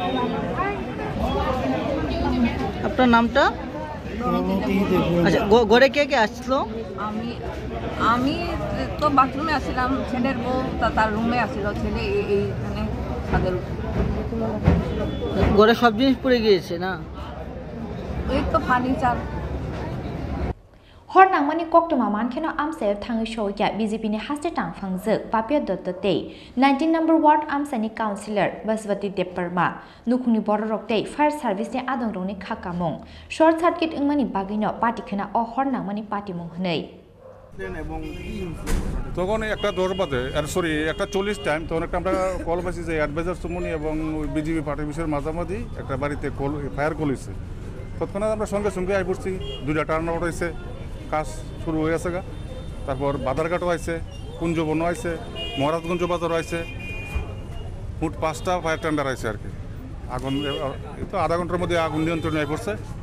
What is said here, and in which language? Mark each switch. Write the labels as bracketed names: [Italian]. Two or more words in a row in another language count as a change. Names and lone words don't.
[Bangla] আপনার নামটা আচ্ছা ঘরে কে কে আসলো আমি তো বাথরুমে আসছিলাম ছেলের বউ তার রুমে আসছিল ছেলে এইখানে ছাদের ঘরে সব জিনিস পুড়ে গিয়েছে না এই তো ফার্নিচার [Kok Borok] Hornangmani Koktuma Mankheno Amchayo Thangi Shogikya BJP ni Haste Tangfangjak Papia Dotte 19 number ward Amchaini councillor Baswati Debarma Nukhuni Bororokte [English] fire service [Kok Borok] ni Adongrongni Khakamung [English] short circuit [Kok Borok] Ingmani Bagino party khana o Hornangmani party mung hnei [Bangla] তখন একটা 10 বাজে একটা 40 টাইম তখন একটা আমরা কল পাইছি যে অ্যাডভাইজার চৌমুহনি এবং বিজেপি পার্টি বিষয়ের মাঝামাঝি একটা বাড়িতে [English] fire call [Bangla] হয়েছে তৎক্ষণাৎ আমরা সঙ্গে সঙ্গে আই পড়ছি 2টা [English] turn out [Bangla] হয়েছে কাজ শুরু হয়ে গেছে তারপর বাদারঘাটও আছে কুঞ্জবনও আছে মহারাজগঞ্জ বাজারও আছে মোট 5টা [English] fire tender [Bangla] আছে আর কি আগুন তো আধা ঘন্টার মধ্যে আগুন নিয়ন্ত্রণে আই পড়ছে